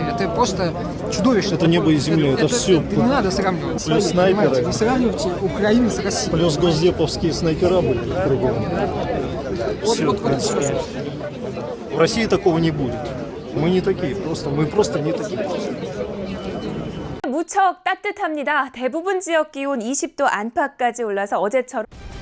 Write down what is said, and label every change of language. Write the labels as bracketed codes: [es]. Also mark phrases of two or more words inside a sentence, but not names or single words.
[ru] Это просто чудовищно. Это небо и земля, это все. Не надо сравнивать. Плюс снайперы. Не сравнивайте Украину с Россией. Плюс госдеповские снайпера были кругом. Вот. В России такого не будет. Мы не такие, мы просто не такие. [ko] 무척 따뜻합니다. 대부분 지역 기온 20도 안팎까지 올라서 어제처럼